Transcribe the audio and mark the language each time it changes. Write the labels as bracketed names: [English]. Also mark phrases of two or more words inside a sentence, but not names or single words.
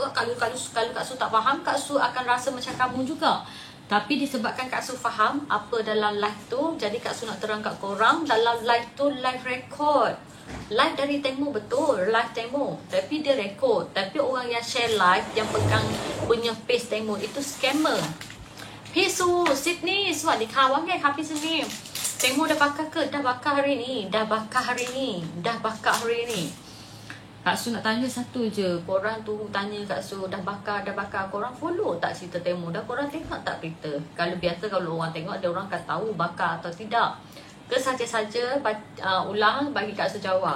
[Malay] Kalau Kak Su tak faham, Kak Su akan rasa macam kamu juga. Tapi disebabkan Kak Su faham apa dalam live tu, jadi Kak Su nak terang kat korang. Dalam live tu [English] live record. [Malay] Live dari Temu betul, live Temu. Tapi dia record. Tapi orang yang [English] share live, [Malay] yang pegang punya face Temu, itu scammer. [Thai] พี่ซูซิดนีย์สวัสดีค่ะว่าไงคะพี่ซิดนีย์แตงโม [Malay] dah bakar ke? Dah bakar hari ni. Dah bakar hari ni. Kak Su nak tanya satu je. Korang tu tanya Kak Su dah bakar. Korang follow tak cerita Temu? Dah korang tengok tak berita? Kalau biasa kalau orang tengok, ada orang akan tahu bakar atau tidak. Ke saja-saja ulang bagi Kak Su jawab.